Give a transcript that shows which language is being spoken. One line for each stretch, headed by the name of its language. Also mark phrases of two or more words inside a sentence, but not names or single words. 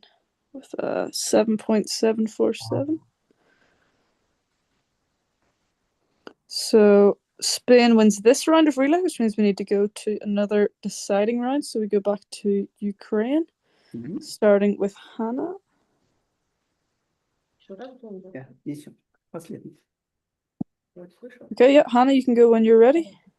English: With 7.747. So Spain wins this round of relay, which means we need to go to another deciding round. So we go back to Ukraine, starting with Hannah.
Danish: Ja, lige også lidt.
English: Okay, yeah, Hannah, you can go when you're ready.